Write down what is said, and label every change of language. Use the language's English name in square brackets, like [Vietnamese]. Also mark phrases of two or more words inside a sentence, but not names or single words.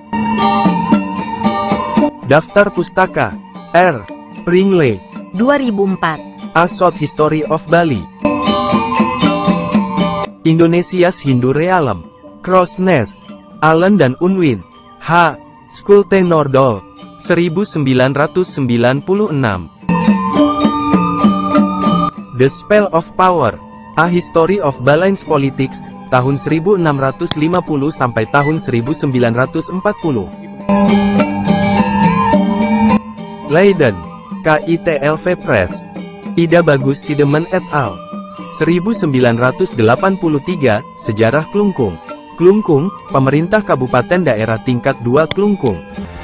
[Indonesian] Daftar Pustaka R. Pringley 2004. [English] A Short History of Bali. Indonesia's Hindu Realm. [Indonesian] Crossness, Allen dan Unwin. H. Schulte Nordal, 1996. [English] The Spell of Power, A History of Balinese Politics, [Indonesian] tahun 1650 sampai tahun 1940. Leiden, KITLV Press. Ida Bagus Sidemen et al. 1983, Sejarah Klungkung. Klungkung, pemerintah kabupaten daerah tingkat 2 Klungkung.